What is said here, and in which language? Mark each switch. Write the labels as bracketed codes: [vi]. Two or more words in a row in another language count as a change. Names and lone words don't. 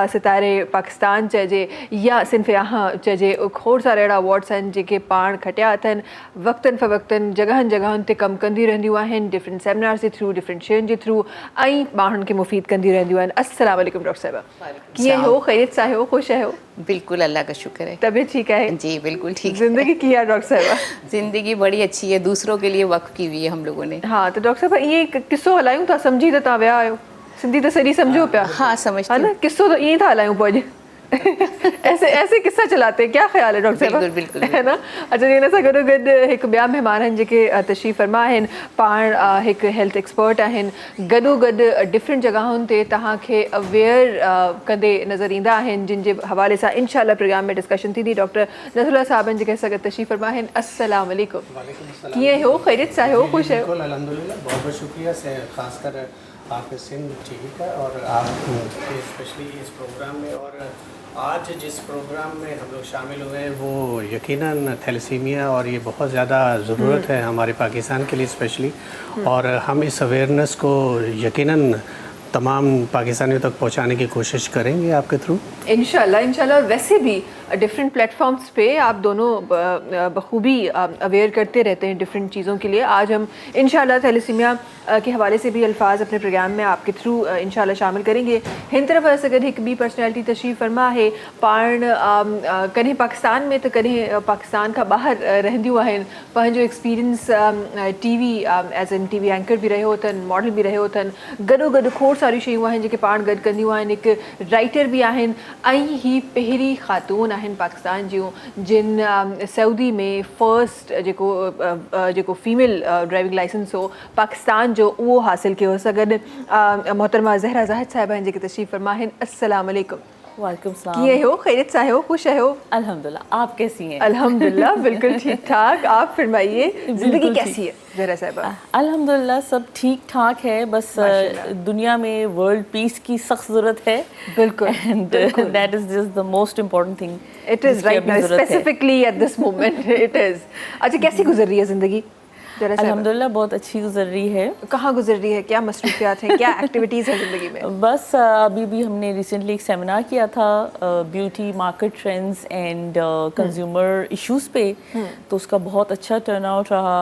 [sd] सितारे पाकिस्तान चइजे या सिन्फ़ यहाँ चइजे, खोड़ सारा अहिड़ा अवॉर्ड्स आहिनि जेके पाण खटिया अथनि। वक़्तनि फ़वक़्तनि जॻहनि जॻहनि ते कमु कंदी रहंदियूं आहिनि, [en] different seminars [sd] जे थ्रू, डिफरेंट शयुनि जे थ्रू, ऐं माण्हुनि खे मुफ़ीद कंदी रहंदियूं आहिनि। [ar] السلام علیکم [sd] डॉक्टर साहिबा, कीअं हो? ख़ैरियत सां आहियो? ख़ुशि आहियो? [ur] بالکل، اللہ کا شکر ہے. طبیعت ٹھیک ہے? جی بالکل ٹھیک ہے. [sd] ज़िंदगी की है डॉक्टर साहिबा? [ur] زندگی بڑی اچھی ہے، دوسروں کے لیے وقف کی ہوئی ہے ہم لوگوں نے. [sd] हाँ, तो डॉक्टर साहिबा इएं किस्सो हलायूं था, सम्झी त तव्हां विया आहियो, सिंधी त सॼी सम्झो पिया? [ur] ہاں سمجھتی ہے نا, [sd] किस्सो तो ईअं था हलायूं पोइ अॼु [ur] ایسے قصہ چلاتے ہیں، کیا خیال ہے ڈاکٹر صاحبہ? بالکل ہے نا. [sd] अच्छा, हिन सां गॾोगॾु हिकु ॿिया महिमान आहिनि जेके तशरीफ़ फरमा आहिनि। पाण हिकु [en] health expert [sd] आहिनि, गॾोगॾु डिफरेंट जॻहुनि ते तव्हांखे अवेयर कंदे नज़र ईंदा आहिनि, जिन जे हवाले सां इंशाअल्लाह प्रोग्राम में डिस्कशन थींदी। डॉक्टर नज़रुल्लाह साहब आहिनि जेके असां गॾु तशरीफ़ फरमा आहिनि। [ar] السلام علیکم, [sd] कीअं हो? ख़ैरियत सां आहियो? ख़ुशि आहियो? [ur] بالکل الحمدللہ، بہت بہت شکریہ سے خاص کر آپ کے سندھ ٹی وی کا اور آپ اسپیشلی اس پروگرام میں. اور آج جس پروگرام میں ہم لوگ شامل ہوئے ہیں وہ یقیناً تھیلیسیمیا اور یہ بہت زیادہ ضرورت ہے ہمارے پاکستان کے لیے اسپیشلی، اور ہم اس اویئرنیس کو یقیناً تمام پاکستانیوں تک پہنچانے کی کوشش کریں گے آپ کے تھرو انشاءاللہ. ویسے بھی [en] different platforms [ur] پہ آپ دونوں بخوبی اویئر کرتے رہتے ہیں ڈفرنٹ چیزوں کے لیے. آج ہم انشاءاللہ تھیلیسیمیا کے حوالے سے بھی الفاظ اپنے پروگرام میں آپ کے تھرو انشاءاللہ شامل کریں گے. [sd] हिन तरफ़ अगर एक बी पर्सनैलिटी तशरीफ़ फरमा है, पाण कॾहिं पाकिस्तान में तो कॾहिं पाकिस्तान का ॿाहिरि रहंदियूं आहिनि, पंहिंजो [en] experience TV as an TV anchor [sd] भी रहियो अथनि, मॉडल भी रहियो अथनि, गॾोगॾु खोड़ सारी शयूं आहिनि जेके पाण गॾु कंदियूं आहिनि। हिकु राइटर भी आहिनि ऐं ही पहिरीं ख़ातून आहिनि पाकिस्तान जूं जिन सऊदी में फर्स्ट जेको [en] female driving license [sd] हो पाकिस्तान जो उहो हासिल कयो। सां गॾु मोहतरमा ज़हरा ज़ाहिद साहिबा आहिनि जेके तशरीफ़ फरमा आहिनि। [ar] السلام علیکم, وعلیکم السلام. [sd] कीअं हो? ख़ैरियत सां आहियो? ख़ुशि आहियो? [ur] الحمدللہ، آپ کیسی ہیں? الحمدللہ بالکل ٹھیک ٹھاک۔ آپ فرمائیے، زندگی کیسی ہے زہرا صاحبہ? الحمدللہ سب ٹھیک ٹھاک ہے، بس دنیا میں [en] world peace [ur] کی سخت ضرورت ہے. بالکل, [en] And that is just the most important thing. It is right now, specifically at this moment it is. [ur] اچھا، کیسی گزر رہی ہے زندگی زرا صاحبہ? الحمدللہ بہت اچھی گزر رہی ہے. کہاں گزر رہی ہے؟ کیا مصروفیات ہیں? کیا ایکٹیویٹیز ہیں زندگی میں? بس ابھی بھی ہم نے ریسنٹلی ایک سیمینار کیا تھا [en] beauty market trends and consumer issues [ur] پہ، تو اس کا بہت اچھا ٹرن آؤٹ رہا.